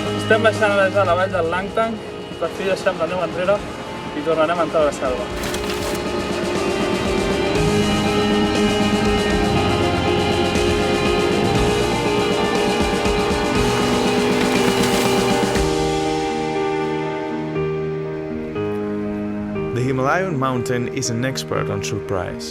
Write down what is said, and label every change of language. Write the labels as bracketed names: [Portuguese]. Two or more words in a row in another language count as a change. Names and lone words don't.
[Catalan] Estem baixant a la vall del Langtang, per fi deixem la neu enrere i tornarem a entrar a la selva. [English] The Himalayan mountain is an expert on surprise.